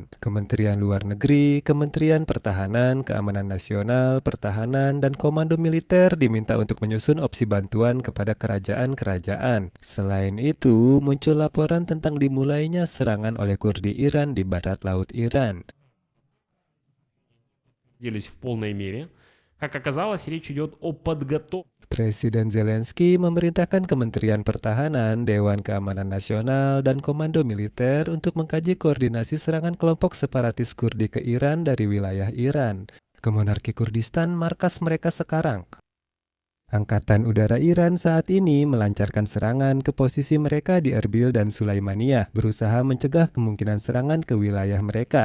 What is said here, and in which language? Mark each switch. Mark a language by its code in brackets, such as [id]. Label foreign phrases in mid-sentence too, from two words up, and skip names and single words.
[id] Kementerian Luar Negeri, Kementerian Pertahanan, Keamanan Nasional, Pertahanan, dan Komando Militer diminta untuk menyusun opsi bantuan kepada kerajaan-kerajaan. Selain itu, muncul laporan tentang dimulainya serangan oleh Kurdi Iran di barat laut Iran. [ru] В полной мере. Как оказалось, речь идет о подготовке. [id] Presiden Zelensky memerintahkan Kementerian Pertahanan, Dewan Keamanan Nasional, dan Komando Militer untuk mengkaji koordinasi serangan kelompok separatis Kurdi ke Iran dari wilayah Iran. Ke Monarki Kurdistan markas mereka sekarang. Angkatan Udara Iran saat ini melancarkan serangan ke posisi mereka di Erbil dan Sulaimaniyah, berusaha mencegah kemungkinan serangan ke wilayah mereka.